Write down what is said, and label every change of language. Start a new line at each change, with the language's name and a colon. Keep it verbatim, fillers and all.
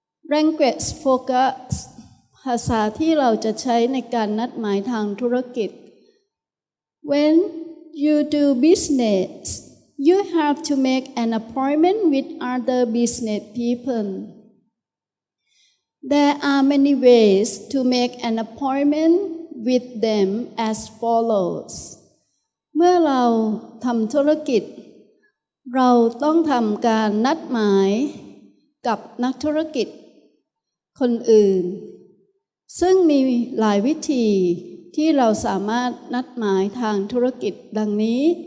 English: Language focus ภาษาที่เราจะใช้ในการนัดหมายทางธุรกิจ When you do business, you have to make an appointment with other business people. There are many ways to make an appointment with them as follows.
Thai: เมื่อเราทำธุรกิจเราต้องทำการนัดหมายกับนักธุรกิจคนอื่นซึ่งมีหลายวิธีที่เราสามารถนัดหมายทางธุรกิจดังนี้